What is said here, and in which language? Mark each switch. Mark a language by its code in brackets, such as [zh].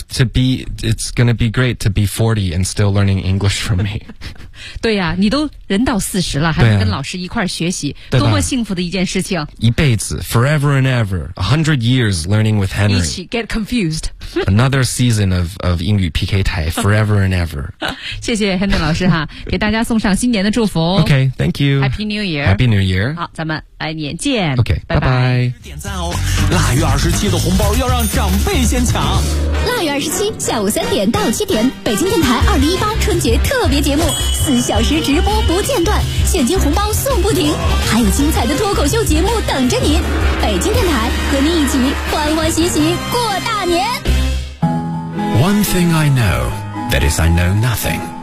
[en] to be, it's gonna be great to be 40 and still learning English from me. [zh] 对呀、你都人到40了还能跟老师一块学习、多么幸福的一件事情。一辈子 [en] forever and ever, 100 years learning with Henry. [zh] 一起 [en] get confused. Another season of [zh] 英语 [en] PK 台 forever and ever. [zh] 谢谢 Henry 老师哈给大家送上新年的祝福。 [en] OK, thank you. Happy New Year. Happy New Year. [zh] 好咱们来年见。 OK, 拜拜。点赞哦。腊月27的红包要让长辈先抢。腊月27下午3点到7点北京电台2018春节特别节目。 4小时直播不间断，现金红包送不停，还有精彩的脱口秀节目等着您。北京电台和您一起欢欢喜喜过大年。 [en] One thing I know, that is I know nothing.